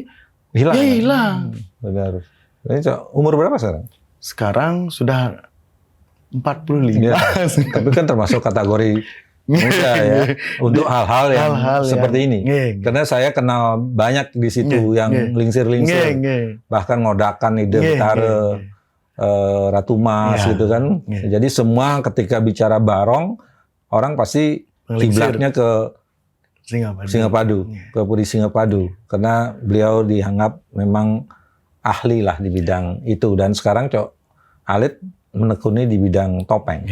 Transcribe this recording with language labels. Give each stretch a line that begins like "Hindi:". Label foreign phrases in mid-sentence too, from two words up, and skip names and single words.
Indonesian: hilang. Ya hilang. Benar. Ini umur berapa sekarang? Sekarang sudah 45. Ya, tapi kan termasuk kategori muda ya untuk hal-hal yang seperti ini. Karena saya kenal banyak di situ yang lingsir-lingsir, bahkan
Balinese: ngodakan ide Betara,
Indonesian: Ratu Mas gitu kan. Jadi semua ketika bicara barong, orang pasti kiblatnya ke Singapadu, ke Puri Singapadu, karena beliau dianggap memang ahli lah di bidang itu. Dan sekarang Cok Alit menekuni di bidang topeng.